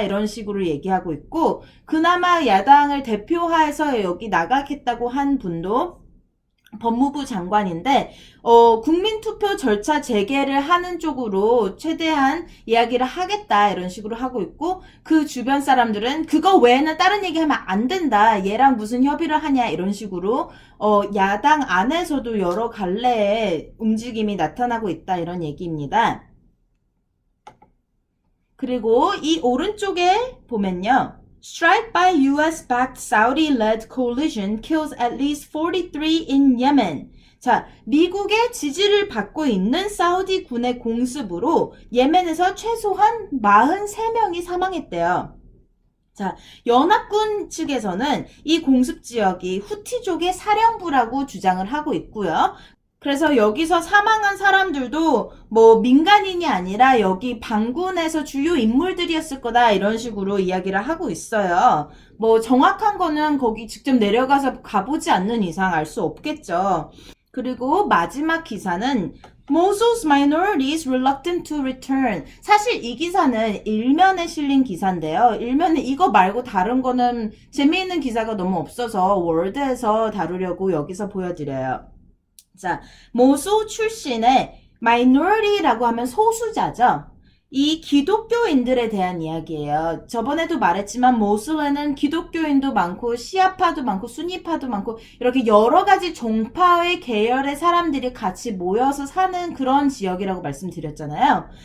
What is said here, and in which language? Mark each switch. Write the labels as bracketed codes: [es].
[ko] 이런 식으로 얘기하고 있고, 그나마 야당을 대표해서 여기 나가겠다고 한 분도 법무부 장관인데 국민투표 절차 재개를 하는 쪽으로 최대한 이야기를 하겠다 이런 식으로 하고 있고, 그 주변 사람들은 그거 외에는 다른 얘기하면 안 된다, 얘랑 무슨 협의를 하냐 이런 식으로 야당 안에서도 여러 갈래의 움직임이 나타나고 있다 이런 얘기입니다. 그리고 이 오른쪽에 보면요, [en] Strike by US-backed Saudi-led coalition kills at least 43 in Yemen. [ko] 자, 미국의 지지를 받고 있는 사우디 군의 공습으로 예멘에서 최소한 43명이 사망했대요. 자, 연합군 측에서는 이 공습 지역이 후티족의 사령부라고 주장을 하고 있고요. 그래서 여기서 사망한 사람들도 뭐 민간인이 아니라 여기 반군에서 주요 인물들이었을 거다 이런 식으로 이야기를 하고 있어요. 뭐 정확한 거는 거기 직접 내려가서 가보지 않는 이상 알 수 없겠죠. 그리고 마지막 기사는 [en] Mosul's minorities reluctant to return. [ko] 사실 이 기사는 일면에 실린 기사인데요. 일면에 이거 말고 다른 거는 재미있는 기사가 너무 없어서 월드에서 다루려고 여기서 보여드려요. 자, 모sul 출신의 minority라고 하면 소수자죠. 이 기독교인들에 대한 이야기예요. 저번에도 말했지만 모술에는 기독교인도 많고 시아파도 많고 수니파도 많고 이렇게 여러 가지 종파의 계열의 사람들이 같이 모여서 사는 그런 지역이라고 말씀드렸잖아요.